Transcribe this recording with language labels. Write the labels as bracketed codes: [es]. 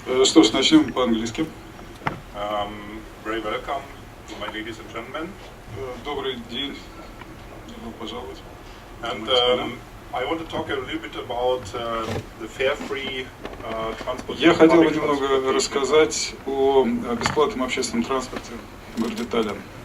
[ru] Что ж, начнем по-английски. [en] Very welcome, my ladies and gentlemen. [ru] Добрый день, добро пожаловать. [en] And I want to talk a little bit about the fare-free transport. [ru] Я хотел бы немного рассказать о бесплатном общественном транспорте в городе Таллин.